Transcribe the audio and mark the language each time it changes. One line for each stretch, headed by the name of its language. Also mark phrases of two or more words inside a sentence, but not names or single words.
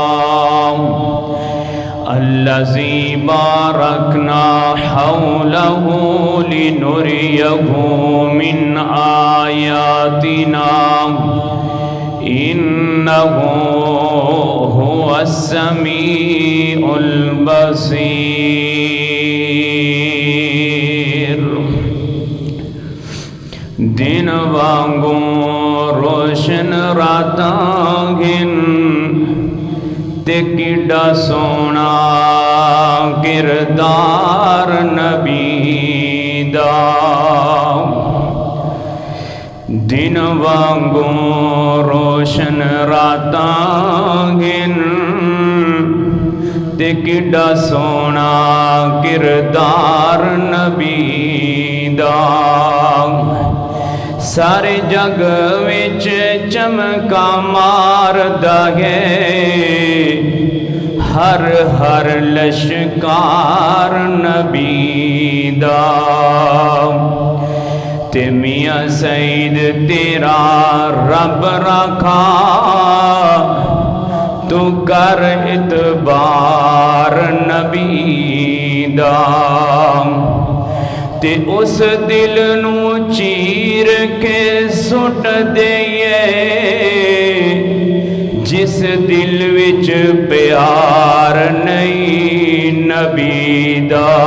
Arabic: الذي باركنا حوله لنريه من آياتنا إنه هو السميع البصير۔
Punjabi: دن وانگو روشن راتاں گن تے کڈا سونا کردار نبی دا، دن وانگو روشن راتاں گن تے کڈا سونا کردار نبی دا، سارے جگ وچ چمکا ماردا ہے ہر ہر لشکار نبی دا۔ تے میاں سید تیرا رب رکھا تو کر اعتبار نبی دا، تے اس دل نو چیر کے سٹ دئیے جس دل وچ پیار نہیں نبی دا۔